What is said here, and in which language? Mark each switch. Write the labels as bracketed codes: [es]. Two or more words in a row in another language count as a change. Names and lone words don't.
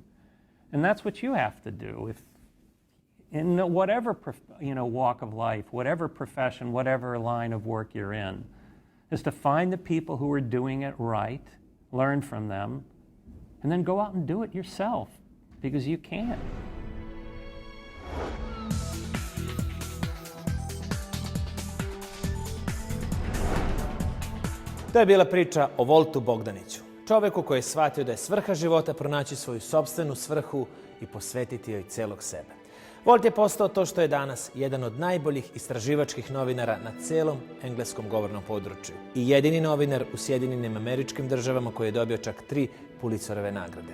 [en] And that's what you have to do. If in whatever walk of life, whatever profession, whatever line of work you're in, is to find the people who are doing it right, learn from them, and then go out and do it yourself, because you can. [sr] To je bila priča o Waltu Bogdaniću, čoveku koji je shvatio da je svrha života pronaći svoju sopstvenu svrhu i posvetiti joj celog sebe. Walt je postao to što je danas, jedan od najboljih istraživačkih novinara na celom engleskom govornom području i jedini novinar u Sjedinjenim Američkim Državama koji je dobio čak 3 Pulitzerove nagrade.